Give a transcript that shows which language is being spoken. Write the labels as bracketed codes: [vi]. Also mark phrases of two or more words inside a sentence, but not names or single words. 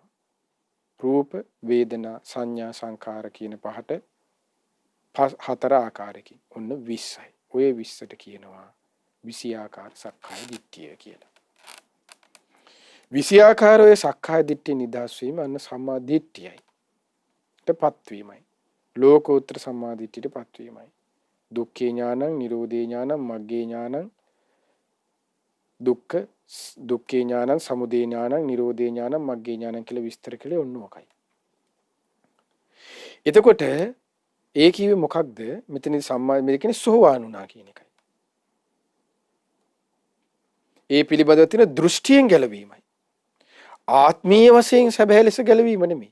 [si] රූප, වේදනා, සංඥා, සංකාර කියන පහට හතර ආකාරයකින් ඔන්න 20යි. ඔය 20ට කියනවා 20 ආකාර සක්කාය දිට්ඨිය කියලා. 20 ආකාරයේ සක්කාය දිට්ඨිය නිදහස් වීම අන්න සම්මා දිට්ඨියයි. තපත් වීමයි. ලෝකෝත්තර සම්මා දිට්ඨියටපත් වීමයි. [pi] දුක්ඛේ ඥානං, නිරෝධේ ඥානං, මග්ගේ ඥානං, දුක්ඛේ ඥානං, සමුදය ඥානං, නිරෝධේ ඥානං, මග්ගේ ඥානං [si] කියලා විස්තර කළේ ඔන්න ඔකයි. එතකොට ඒ කිව්වේ මොකක්ද? මෙතනදී සම්මා මේ කියන්නේ සෝවාන් වුණා කියන එකයි. ඒ පිළිබඳව තියෙන දෘෂ්ටියෙන් ගැලවීමයි. ආත්මීය වශයෙන් සැබෑ ලෙස ගැලවීම නෙමෙයි.